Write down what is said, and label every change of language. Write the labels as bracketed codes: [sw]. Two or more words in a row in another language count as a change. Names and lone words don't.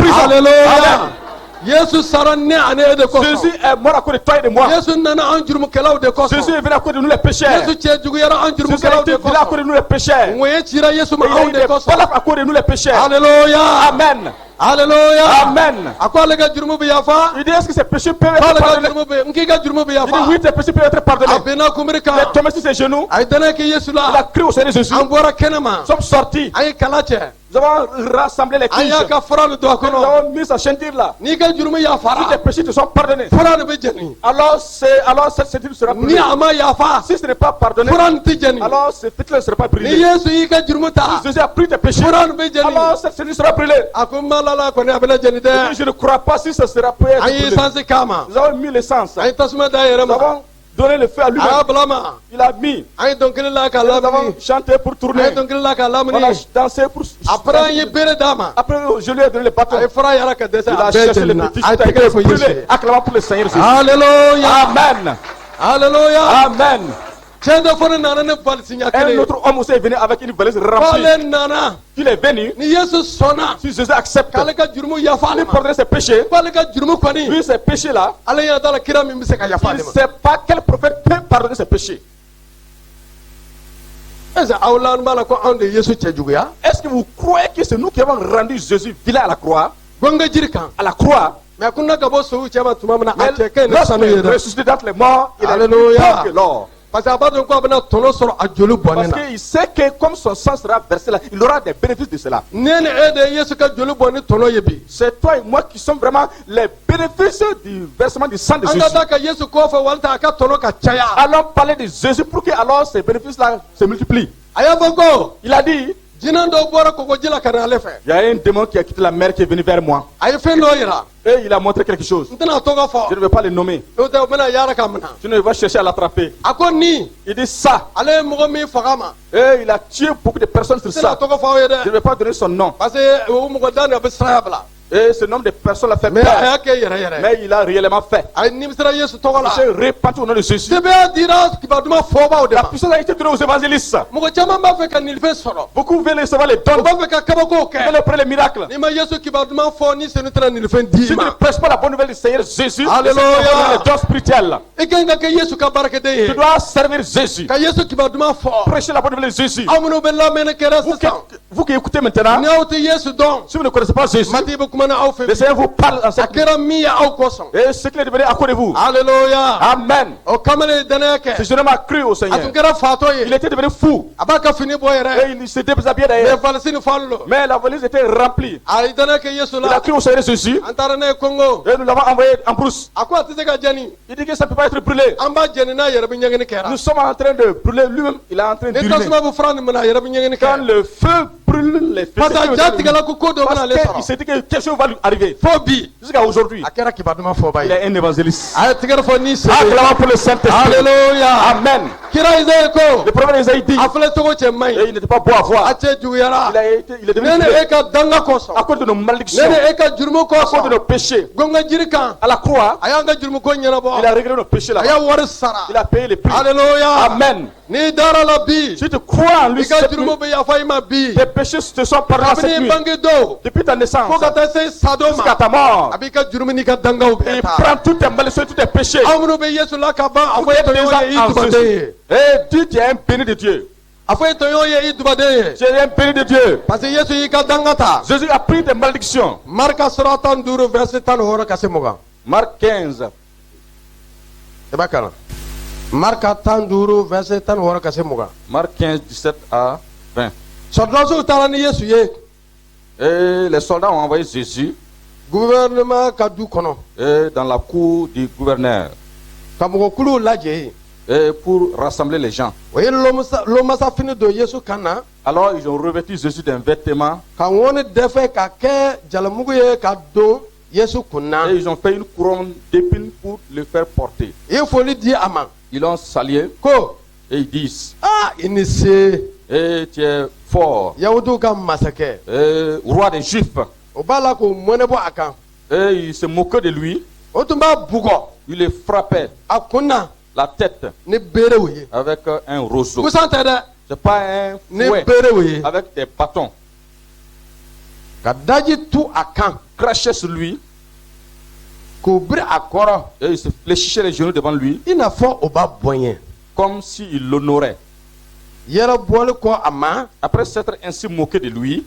[bm] la. [fr] quitter ta prison. Alléluia. Amen. [bm] Yesu sara ne ane de kosɔn. [fr] Jésus est mort à cause de toi et de moi. [bm] Yesu nana an jurumukɛlaw de kosɔn. [fr] Jésus est venu à cause de nous les pécheurs. [bm] Yesu cɛ juguyara an [fr] Jésus a [bm] jurumukɛlaw [fr] été [bm] de [fr] venu à cause de [bm] kosɔn. [fr] nous les pécheurs. [bm] ŋɔye cira Yesu ma [fr] Et il a [bm] anw [fr] eu [bm] de [fr] des [bm] kosɔn. [fr] balafres à cause de nous les pécheurs. Alléluia. Amen. Alléluia. Amen. [bm] A ko ale ka jurumu bɛ yafa. [fr] Il dit, est-ce que ces péchés peuvent [bm] K'ale [fr] être [bm] ka [fr] pardonnés? [bm] jurumu bɛ n k'i ka jurumu bɛ [fr] Il dit, [bm] yafa. [fr] oui, tes péchés peuvent être pardonnés. [bm] A bɛnna kunbiri [fr] Il [bm] kan. [fr] est tombé sur ses genoux. [bm] A ye danaya kɛ Yesu [fr] Il a [bm] la. [fr] crié au Seigneur Jésus. [bm] An bɔra kɛnɛma. [fr] Nous sommes sortis. [bm] An ye kala cɛ. [fr] Nous avons rassemblé les [bm] An [fr] tiges. [bm] y'a ka fura de don a [fr] Nous [bm] kɔnɔ. [fr] avons mis sa ceinture là. [bm] N'i ka jurumu [fr] Si tes [bm] yafara. [fr] péchés te sont pardonnés, [bm] Fura de bɛ jɛni. [fr] alors cette ceinture sera [bm] Ni [fr] brûlée. [bm] a ma yafa. [fr] Si ce n'est pas pardonné, [bm] Fura nin tɛ jɛni. [fr] alors ce feu ne sera pas [bm] Ni [fr] brûlé. [bm] Yesu y'i ka jurumu ta. [fr] Jésus a pris tes péchés. [bm] Fura nin bɛ jɛni. [fr] Alors cette ceinture sera brûlée. [bm] A ko n b'a la kɔni a bɛna jɛni [fr] Et [bm] dɛ. [fr] je ne crois pas si ce sera peut être [bm] An ye [fr] brûlé. [bm] sansi k'a ma. [fr] Nous avons mis l'essence. [bm] An ye tasuma da a yɛrɛ [fr] Nous [bm] ma. [fr] avons donné le feu à [bm] A y'a [fr] lui-même. [bm] bila ma. [fr] Il a mis. [bm] An ye dɔnkili la k'a [fr] Nous avons [bm] lamini. [fr] chanté pour [bm] An [fr] tourner. [bm] ye dɔnkili la k'a [fr] On a [bm] lamini. [fr] dansé pour. [bm] Après an ye bere d'a ma. [fr] Après, je lui ai donné le bâton. [bm] A ye fura yɛrɛ ka dɛsɛ [fr] Il [bm] a a bɛɛ [fr] cherché le [bm] jɛnina. [fr] petit [bm] A ye [fr] chita, il [bm] tɛgɛ a fɔ [fr] brûlé. [bm] Yesu. [fr] Acclamons pour le Seigneur Jésus. Alléluia. Amen. Alléluia. Amen. [bm] Cɛ dɔ fana nana ne balisi ɲɛ [fr] Un [bm] kelen. [fr] autre homme aussi est venu avec une valise remplie. [bm] K'ale nana. [fr] Il est venu. [bm] Ni Yesu sɔnna. [fr] Si Jésus accepte, [bm] K'ale ka jurumu yafa ale [fr] il [bm] ma. [fr] pardonne ses péchés. [bm] K'ale ka jurumu kɔni. [fr] Lui, ces péchés-là, [bm] Ale ɲɛ t'a la kira min bɛ se ka yafa [fr] il [bm] ale [fr] ne [bm] ma. [fr] sait pas quel prophète peut pardonner ses péchés. Est-ce que [bm] aw la b'a la ko anw de Yesu cɛ juguya. [fr] Est-ce que vous croyez que c'est nous qui avons rendu Jésus vilain à la croix? [bm] Ko n ka jiri kan. [fr] À la croix. [bm] Mais a kunna ka bɔ sow cɛ ma tuma min na a [fr] Mais [bm] cɛ kɛ ne [fr] lorsqu'il [bm] sanu ye [fr] est [bm] dɛ. [fr] ressuscité d'entre les morts, il est Alléluia. plus fort que l'or. Parce que [bm] a b'a dɔn ko a bɛna tɔnɔ sɔrɔ a joli bɔnnen [fr] Parce [bm] na. [fr] qu'il sait que comme son sang sera versé là, il aura des bénéfices de cela. [bm] Ne ni e de ye Yesu ka joli bɔ ni tɔnɔ ye bi. [fr] C'est toi et moi qui sommes vraiment les bénéfices du versement du sang de [bm] An [fr] Jésus. [bm] ka taa ka Yesu kɔfɛ walita a ka tɔnɔ ka caya. [fr] Allons parler de Jésus pour que alors ces bénéfices-là se multiplient. [bm] A y'a fɔ ko [fr] Il a dit, [bm] jinɛ dɔw bɔra kɔgɔji la ka na ale fɛ. [fr] il y a un démon qui a quitté la mer qui est venu vers moi. [bm] A ye fɛn dɔ yira. [fr] Et il a montré quelque chose. [bm] N tɛna tɔgɔ [fr] Je [bm] fɔ. [fr] ne vais pas le nommer. [bm] N'o tɛ o bɛna yaala ka minɛ. [fr] Tu ne vas chercher à l'attraper. [bm] A ko nin [fr] Il dit ça. [bm] ale ye mɔgɔ min faga ma. [fr] Et il a tué beaucoup de personnes sur [bm] N tɛna [fr] ça. [bm] tɔgɔ fɔ aw ye [fr] Je ne [bm] dɛ. [fr] vais pas donner son nom. Parce que [bm] o mɔgɔ da ni a bɛ siraya bila. [fr] Et ce nombre de personnes l'a fait [bm] Mais a [fr] peur. [bm] y'a kɛ yɛrɛ yɛrɛ. [fr] Mais il a réellement fait. [bm] A ye nimisira Yesu tɔgɔ [fr] Il [bm] la. [fr] s'est répandu au nom de Jésus. [bm] Sɛbɛya dira kibaduman fɔbaaw de [fr] La [bm] ma. [fr] puissance a été donnée aux évangélistes. [bm] Mɔgɔ caman b'a fɛ ka nilifɛn sɔrɔ. [fr] Beaucoup veulent recevoir les [bm] O [fr] dons. [bm] b'a fɛ ka kabakow [fr] Ils veulent [bm] kɛ. [fr] prendre les miracles. [bm] N'i ma Yesu kibaduman fɔ ni senu tɛna nilifɛn d'i [fr] Si tu ne [bm] ma. [fr] prêches pas la bonne nouvelle du Seigneur Jésus, Alléluia. les dons spirituels. [bm] I ka ɲi ka kɛ Yesu ka baarakɛden ye. [fr] Tu dois servir Jésus. [bm] Ka Yesu kibaduman fɔ. [fr] Prêcher la bonne nouvelle de Jésus. [bm] Aw minnu bɛ lamɛnni kɛra [fr] Vous qui, [bm] sisan. [fr] vous qui écoutez maintenant, [bm] Ni aw tɛ Yesu dɔn. [fr] si vous ne connaissez pas Jésus, [bm] Mati bɛ kuma na aw fɛ [fr] le [bm] bi. [fr] Seigneur vous parle en [bm] A [fr] cette [bm] kɛra min ye aw kosɔn. [fr] et ce qu'il est devenu à cause de vous. Alléluia. Amen. [bm] O kamalen ye danaya [fr] Ce [bm] kɛ. [fr] jeune homme a cru au [bm] A [fr] Seigneur. [bm] tun kɛra fatɔ [fr] Il [bm] ye. [fr] était devenu fou. [bm] A b'a ka fini bɔ [fr] Et [bm] yɛrɛ. [fr] il se déshabillait Mais d'ailleurs. [bm] valisi ni falo lo. [fr] Mais la valise était remplie. [bm] A ye danaya kɛ Yesu [fr] Il a [bm] la. [fr] cru au Seigneur Jésus. [bm] An taara n'a ye Congo. [fr] Et nous l'avons envoyé en brousse. [bm] A ko a tɛ se ka jɛni. [fr] Il dit que ça ne peut pas être brûlé. [bm] An b'a jɛni n'a yɛrɛ bɛ ɲɛgɛnni kɛra. [fr] Nous sommes en train de brûler. Lui-même, il est en train de [bm] Ni [fr] brûler. [bm] tasuma bɛ fura nin minɛ a yɛrɛ bɛ ɲɛgɛnni [fr] Quand [bm] kɛ. [fr] le feu brûle les Parce que [bm] a ja tigɛla ko ko dɔ bɛna [fr] parce [bm] ale [fr] qu'il [bm] sɔrɔ. [fr] s'est dit que quelque chose va lui arriver. [bm] Fo bi. [fr] Jusqu'à aujourd'hui, [bm] A kɛra kibaduman fɔba [fr] il [bm] ye. [fr] est un évangéliste. [bm] A ye tigɛrɛ fɔ ni sebe. [fr] Acclamons pour le Saint-Esprit. Alléluia. Amen. [bm] Kira Isaïe ko. [fr] Le prophète Isaïe dit, [bm] A filɛ cogo cɛ man [fr] et [bm] ɲi. [fr] il n'était pas beau à [bm] A [fr] voir. [bm] cɛ juguyara. [fr] Il est devenu [bm] Ne ni [fr] vilain [bm] e ka danga [fr] à [bm] kosɔn. [fr] cause de nos [bm] Ne [fr] malédictions, [bm] ni e ka jurumu [fr] à cause de [bm] kosɔn. [fr] nos péchés. [bm] Gonga jiri kan. [fr] À la croix, [bm] A y'an ka jurumu ko [fr] il a [bm] ɲɛnabɔ. [fr] réglé nos péchés [bm] A [fr] là-bas. [bm] y'a wari sara. [fr] Il a payé les prix. Alléluia. Amen. [bm] N'i dara la bi. [fr] Si tu crois en lui, [bm] I ka [fr] cette nuit, [bm] jurumu bɛ yafa i ma bi. [fr] tes péchés te sont pardonnés cette [bm] Kabini [fr] nuit. [bm] bange don. [fr] Depuis ta naissance, [bm] Fo ka taa se sado [fr] jusqu'à [bm] ma. [fr] ta mort, [bm] A b'i ka jurumu n'i ka dangaw bɛɛ [fr] il [bm] ta. [fr] prend toutes tes malédictions, tous tes péchés. [bm] Aw minnu bɛ Yesu la ka ban. A fɔ e [fr] Tous tes [bm] tɔɲɔgɔn ye i [fr] en [bm] dubaden [fr] Jésus. [bm] ye. [fr] Et Dieu, tu es un béni de Dieu. [bm] A fɔ e tɔɲɔgɔn ye i dubaden ye. [fr] Tu es un béni de Dieu. Parce que [bm] Yesu y'i ka danga ta. [fr] Jésus a pris des malédictions. [bm] Marika sura 15 verset 16 ka se 20. [fr] Marc 15, [bm] I b'a kalan. Marika 15 verset 16 ka se 20. [fr] Marc 15, 17 à 20. [bm] Sɔrɔdasiw taara ni Yesu ye. [fr] Et les soldats ont envoyé Jésus [bm] Gouvernement ka du kɔnɔ. [fr] dans la cour du gouverneur [bm] Ka mɔgɔkuluw lajɛ yen. [fr] et pour rassembler les gens. [bm] O ye lomasafini don Yesu kan na. [fr] Alors ils ont revêtu Jésus d'un vêtement [bm] Ka ŋɔni dɛfɛ ka kɛ jalamugu ye ka don Yesu kun na. [fr] et ils ont fait une couronne d'épines pour le faire porter. [bm] I ye foli di a ma. [fr] Ils l'ont salué [bm] Ko [fr] et ils disent, [bm] i ni se [fr] et tu es fort, [bm] Yahudiw ka masakɛ. [fr] roi des Juifs. [bm] O b'a la k'o mɔnɛbɔ a kan. [fr] Et ils se moquaient de lui, [bm] O tun b'a bugɔ [fr] ils le frappaient [bm] a kun na [fr] la tête [bm] ni berew ye. [fr] avec un roseau. [bm] Busan tɛ dɛ. [fr] C'est pas un [bm] Ni [fr] fouet [bm] berew ye. [fr] avec des bâtons. [bm] Ka daji tu a kan. [fr] Crachaient sur lui [bm] k'o biri a kɔrɔ [fr] Et il se fléchissait les genoux devant lui, [bm] i n'a fɔ o b'a bonya [fr] comme s'il l'honorait. [bm] yɛrɛ bɔli kɔ a ma [fr] Après s'être ainsi moqué de lui,